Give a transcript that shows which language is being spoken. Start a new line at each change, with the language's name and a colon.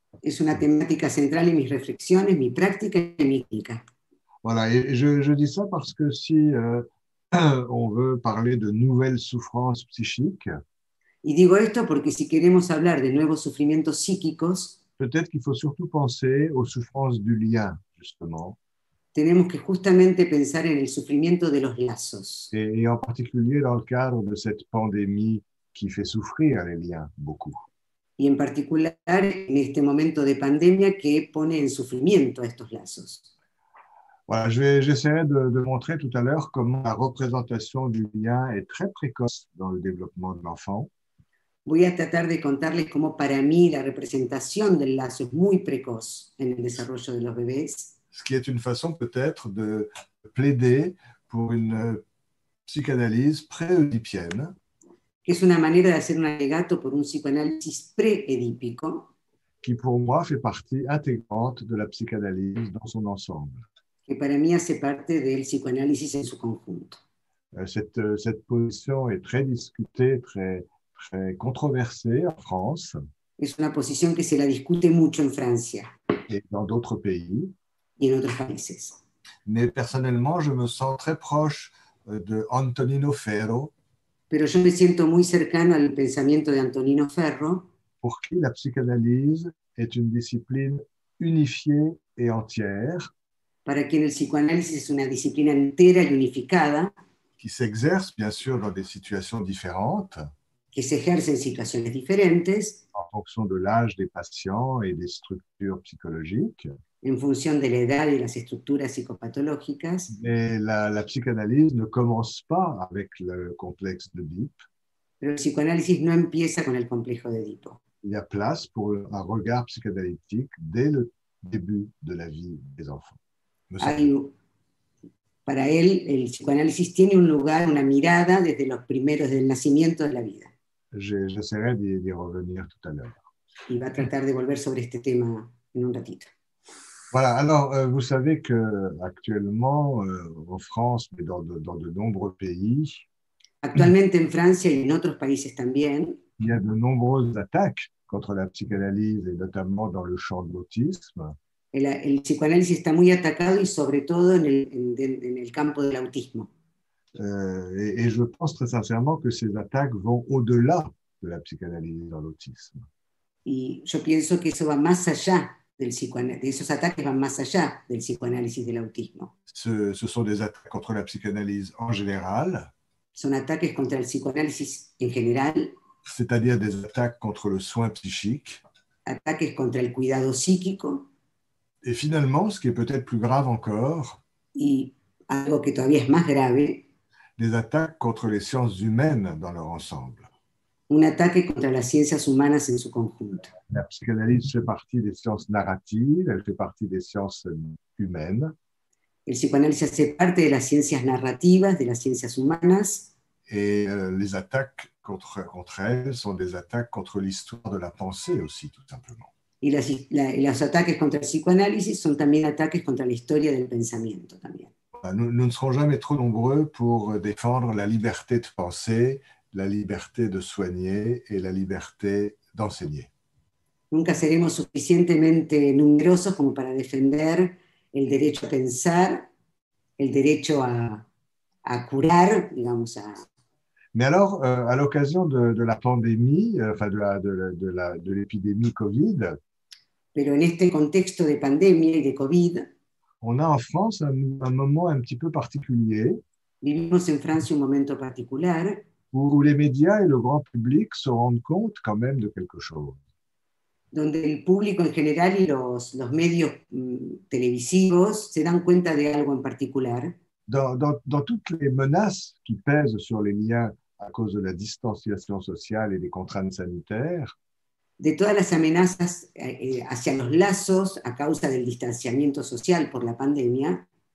Spanish: Es una temática central en mis reflexiones, mi práctica y mi clínica.
French: Voilà, et je dis ça parce que si on veut parler de nouvelles souffrances psychiques,
Spanish: Y digo esto porque si queremos hablar de nuevos sufrimientos psíquicos,
French: peut-être qu'il faut surtout penser aux souffrances du lien, justement.
Spanish: Tenemos que justamente pensar en el sufrimiento de los lazos.
French: Et en particulier dans le cadre de cette pandémie qui fait souffrir les liens beaucoup.
Spanish: Y en particular en este momento de pandemia que pone en sufrimiento a estos lazos.
French: Voilà, j'essaierai de montrer tout à l'heure comment la représentation du lien est très précoce dans le développement de l'enfant.
Spanish: Voy a tratar de contarles cómo para mí la representación del lazo es muy precoz en el desarrollo de los bebés.
French: Ce qui est une façon peut-être de plaider pour une psychanalyse pré-oedipienne.
Spanish: Que es una manera de hacer un alegato por un psicoanálisis pre-edípico.
French: Qui pour moi fait partie intégrante de la psychanalyse dans son ensemble.
Spanish: Que para mí hace parte del psicoanálisis en su conjunto.
French: Cette position est très discutée, très controversée en France.
Spanish: Es una posición que se la discute mucho en Francia.
French: Et dans d'autres pays.
Spanish: Y en otros países.
French: Mais personnellement, je me sens très proche de Antonino Ferro.
Spanish: Pero yo me siento muy cercano al pensamiento de Antonino Ferro.
French: Pour qui la psychanalyse est une discipline unifiée et entière.
Spanish: Para quien el psicoanálisis es una disciplina entera y unificada.
French: Qui s'exerce bien sûr dans des situations différentes.
Spanish: Que se ejerce en situaciones diferentes.
French: En fonction de l'âge des patients et des structures psychologiques.
Spanish: En función de la edad y las estructuras psicopatológicas.
French: Mais la psychanalyse ne commence pas avec le complexe d'Oedipe.
Spanish: Pero el psicoanálisis no empieza con el complejo de Edipo.
French: Il y a place pour un regard psychanalytique dès le début de la vie des enfants.
Spanish: Para él, el psicoanálisis tiene un lugar, una mirada desde los primeros, desde el nacimiento de la vida.
French: J'essaierai d'y revenir tout à l'heure.
Spanish: Y va a tratar de volver sobre este tema en un ratito.
French: Voilà, alors vous savez qu'actuellement, en France, mais dans de nombreux pays,
Spanish: actualmente en Francia y en otros países también,
French: il y a de nombreuses attaques contre la psychanalyse, et notamment dans le champ de l'autisme.
Spanish: El psicoanálisis está muy atacado y sobre todo en el campo del autismo.
French: Et je pense très sincèrement que ces attaques vont au-delà de la psychanalyse dans l'autisme.
Spanish: Y yo pienso que eso va más allá del psicoanálisis, esos ataques van más allá del psicoanálisis del autismo.
French: Ce sont des attaques contre la psychanalyse en général.
Spanish: Son ataques contra el psicoanálisis en general.
French: C'est-à-dire des attaques contre le soin psychique.
Spanish: Ataques contra el cuidado psíquico.
French: Et finalement, ce qui est peut-être plus grave encore,
Spanish: y algo que todavía es más grave,
French: des attaques contre les sciences humaines dans leur ensemble.
Spanish: Un ataque contra las ciencias humanas en su conjunto.
French: La psychanalyse fait partie des sciences narratives, elle fait partie des sciences humaines.
Spanish: El psicoanálisis hace parte de las ciencias narrativas, de las ciencias humanas.
French: Et les attaques contre elles sont des attaques contre l'histoire de la pensée aussi, tout simplement.
Spanish: Y los ataques contra el psicoanálisis son también ataques contra la historia del pensamiento también.
French: Nous ne serons jamais trop nombreux pour défendre la liberté de penser, la liberté de soigner et la liberté d'enseigner.
Spanish: Nunca seremos suficientemente numerosos como para defender el derecho a pensar, el derecho a curar, digamos,
French: Mais alors, à l'occasion de la pandémie, enfin de l'épidémie Covid,
Spanish: pero en este contexto de pandemia y de COVID,
French: on a en France un moment un petit peu particulier
Spanish: vivimos en Francia un momento particular
French: où les médias et le grand public se rendent compte quand même de quelque chose.
Spanish: donde el público en general y los medios televisivos se dan cuenta de algo en particular.
French: Dans toutes les menaces qui pèsent sur les liens à cause de la distanciation sociale et des contraintes sanitaires,
Spanish: De todas las amenazas hacia los lazos a causa del distanciamiento social por la pandemia,